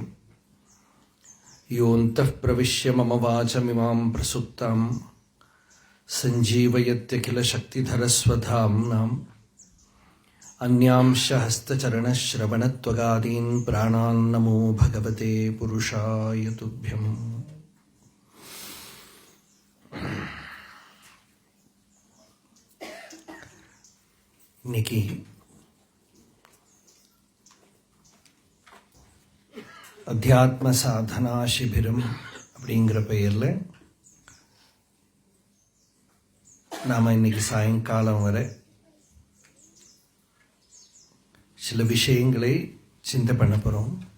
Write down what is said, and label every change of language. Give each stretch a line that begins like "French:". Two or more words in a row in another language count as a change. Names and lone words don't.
Sanskrit: योऽन्तः प्रविश्य मम वाचमिमां प्रसुप्तां सञ्जीवयत्यखिलशक्तिधरस्वधाम्नाम् अन्यांश हस्तचरणश्रवणत्वगादीन् प्राणान् नमो भगवते पुरुषाय तुभ्यम्.
Tamil: இன்னைக்கு அத்தியாத்ம சாதனா சிபிரம் அப்படிங்கிற பெயரில் நாம் இன்னைக்கு சாயங்காலம் வரை சில விஷயங்களை சிந்தை பண்ண போகிறோம்.